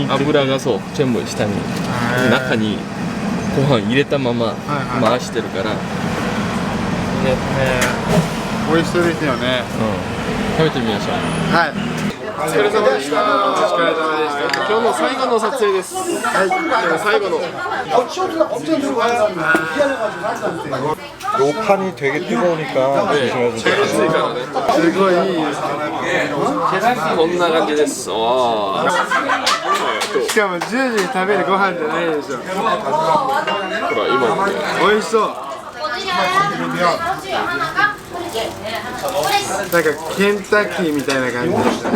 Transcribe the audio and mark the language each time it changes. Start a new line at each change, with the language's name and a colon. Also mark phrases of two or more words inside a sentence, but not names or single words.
Japanese: 油がそう全部下に中にご飯入れたまま回してるから。美味しそうですよね。食べてみましょう。はい。お疲れ様でした。お疲れ様でした。今日の最後の撮影です。はい。最後の。
Korean: 요 판이 되게 뜨거우니까 조심해서
Japanese: すごいいいです。こんな感じです。おー。しかも10時に食べるご飯じゃないでしょ。ほら今ね。美味しそう。なんかケンタッキーみたいな感じです。